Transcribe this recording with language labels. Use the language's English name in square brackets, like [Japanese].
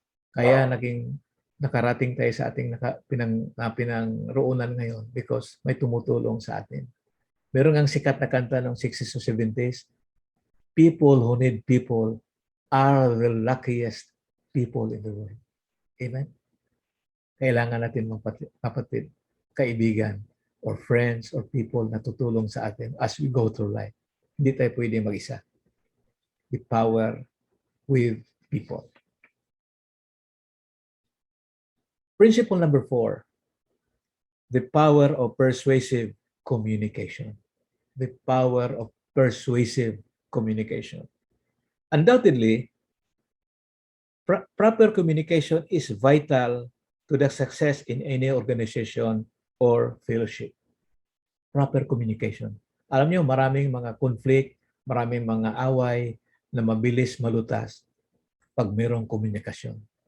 [Filipino] Kaya naging nakarating tayo sa ating pinangroonan ngayon because may tumutulong sa atin. Meron ang sikat na kanta ng 60s o 70s, [English] people who need people are the luckiest people in the world. Amen? [Filipino] Kailangan natin kapatid, kaibigan, [English] or friends, or people [Filipino] na tutulong sa atin [English] as we go through life. [Filipino] Hindi tayo pwede mag-isa. [English] The power with people. Principle number 4, the power of persuasive communication. The power of persuasive communication. Undoubtedly, proper communication is vital to the success in any organization or fellowship. Proper communication. [Filipino] Alam niyo, maraming mga conflict, maraming mga away na mabilis malutas pag mayroong komunikasyon.